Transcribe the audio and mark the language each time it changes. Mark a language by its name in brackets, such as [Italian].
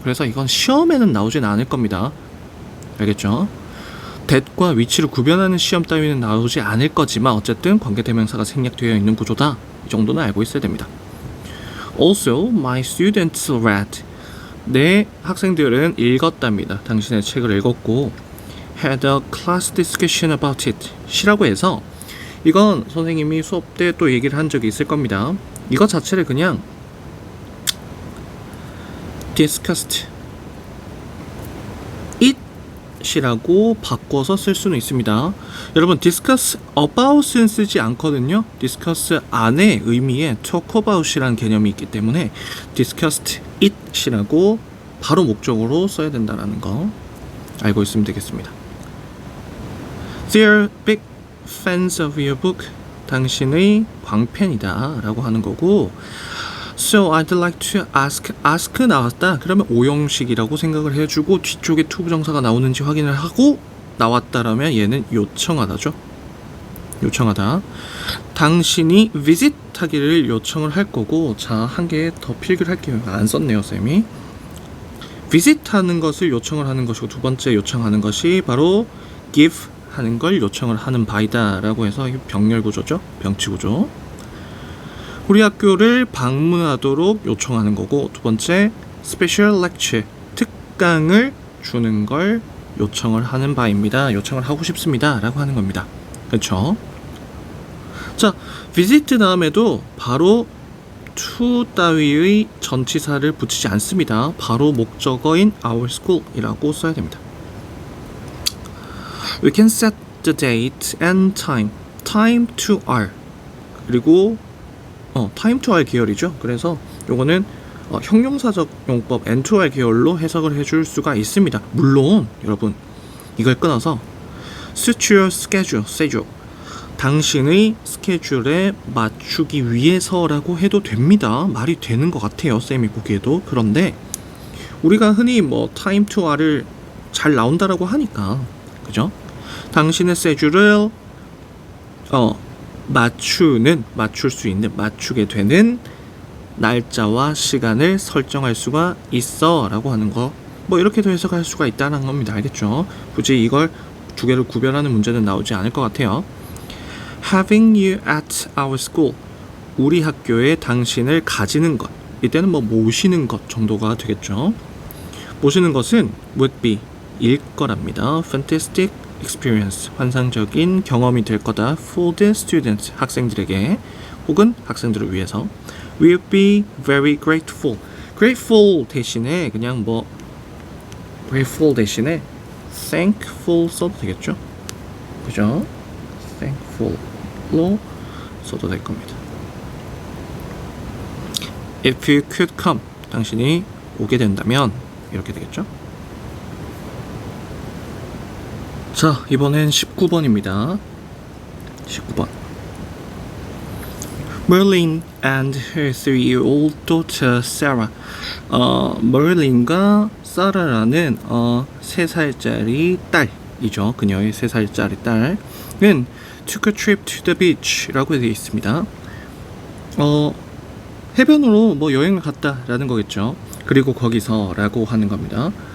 [Korean] 그래서 이건 시험에는 나오진 않을 겁니다. 알겠죠? that과 위치를 구별하는 시험 따위는 나오지 않을 거지만 어쨌든 관계대명사가 생략되어 있는 구조다. 이 정도는 알고 있어야 됩니다. [English] Also, my students read. [Korean] 내 학생들은 읽었답니다. 당신의 책을 읽었고 [English] had a class discussion about it. [Korean] 시라고 해서 이건 선생님이 수업 때 또 얘기를 한 적이 있을 겁니다. 이거 자체를 그냥 discussed it이라고 바꿔서 쓸 수는 있습니다. 여러분 discuss about은 쓰지 않거든요. discuss 안에 의미에 talk about이라는 개념이 있기 때문에 discussed it이라고 바로 목적으로 써야 된다는 거 알고 있으면 되겠습니다. [English] They're big fans of your book. [Korean] 당신의 광팬이다 라고 하는 거고 [English] So I'd like to ask [Korean] 나왔다. 그러면 오형식이라고 생각을 해주고 뒤쪽에 to 부정사가 나오는지 확인을 하고 나왔다라면 얘는 요청하다죠. 요청하다. 당신이 visit 하기를 요청을 할 거고 자, 한 개 더 필기를 할게요. 안 썼네요, 쌤이. visit 하는 것을 요청을 하는 것이고 두 번째 요청하는 것이 바로 give 하는 걸 요청을 하는 바이다 라고 해서 병렬 구조죠. 병치 구조. 우리 학교를 방문하도록 요청하는 거고 두 번째 special lecture 특강을 주는 걸 요청을 하는 바입니다. 요청을 하고 싶습니다 라고 하는 겁니다. 그렇죠? 자, visit 다음에도 바로 to 따위의 전치사를 붙이지 않습니다. 바로 목적어인 our school 이라고 써야 됩니다. [English] We can set the date and time. time to r. [Korean] 그리고 time to r 계열이죠. 그래서 요거는 형용사적 용법 and to r 계열로 해석을 해줄 수가 있습니다. 물론 여러분 이걸 끊어서 [English] suit your schedule. [Korean] 당신의 스케줄에 맞추기 위해서라고 해도 됩니다. 말이 되는 것 같아요. 쌤이 보기에도. 그런데 우리가 흔히 뭐 time to r을 잘 나온다라고 하니까 그죠? 당신의 스케줄을 맞출 수 있는 맞추게 되는 날짜와 시간을 설정할 수가 있어 라고 하는 거 뭐 이렇게도 해석할 수가 있다는 겁니다. 알겠죠? 굳이 이걸 두 개를 구별하는 문제는 나오지 않을 것 같아요. [English] Having you at our school. [Korean] 우리 학교에 당신을 가지는 것. 이때는 뭐 모시는 것 정도가 되겠죠. 모시는 것은 would be 일 거랍니다. [English] Fantastic experience. [Korean] 환상적인 경험이 될 거다. [English] For the students. [Korean] 학생들에게 혹은 학생들을 위해서. [English] We'll be very grateful. [Korean] grateful 대신에 그냥 뭐 grateful 대신에 thankful 써도 되겠죠. 그죠? thankful로 써도 될 겁니다. [English] If you could come. [Korean] 당신이 오게 된다면 이렇게 되겠죠. 자, 이번엔 19번입니다. 19번. [English] Merlin and her 3-year-old daughter Sarah. [Korean] 머린과 사라라는 3살짜리 딸이죠. 그녀의 3살짜리 딸은 [English] took a trip to the beach [Korean] 라고 되어 있습니다. 해변으로 뭐 여행을 갔다라는 거겠죠. 그리고 거기서라고 하는 겁니다.